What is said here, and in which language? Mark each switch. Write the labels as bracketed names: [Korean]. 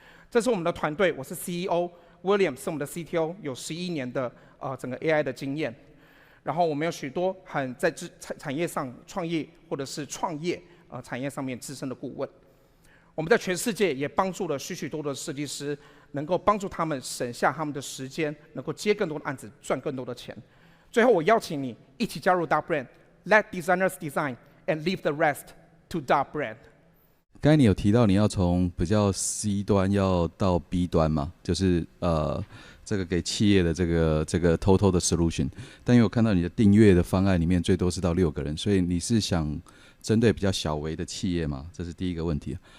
[Chinese] 这是我们的团队，我是 CEO William， 是我们的 CTO， 有11年的整个 AI 的经验。然后我们有许多在产业上创业或者是创业产业上面资深的顾问。我们在全世界也帮助了许多的设计师，能够帮助他们省下他们的时间，能够接更多的案子，赚更多的钱。最后，我邀请你一起加入 Dot Brand， [English] Let designers design and leave the rest to Dot Brand。 [Chinese] 刚才你有提到你要从比较 C 端要到 B 端嘛，就是这个给企业的这个 total 的 solution， 但因为我看到你的订阅的方案里面最多是到6个人，所以你是想针对比较小微的企业嘛？这是第一个问题。